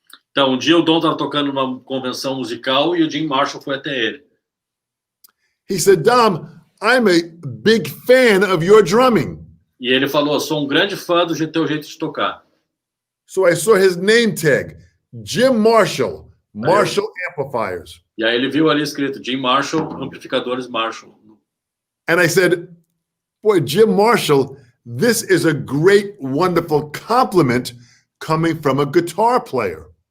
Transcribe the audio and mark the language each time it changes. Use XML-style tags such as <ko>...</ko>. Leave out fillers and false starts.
<pt>Então, um dia o Dom estava tocando numa convenção musical e o Jim Marshall foi até ele.</pt> <en>He said, Dom, I'm a big fan of your drumming.</en> <pt>E ele falou, sou um grande fã do teu jeito de tocar.</pt> <en>So I saw his name tag, Jim Marshall, Marshall Amplifiers.</en> <pt>E aí ele viu ali escrito Jim Marshall, amplificadores Marshall.</pt> <en>And I said, boy, Jim Marshall, this is a great, wonderful compliment coming from a guitar player.</en>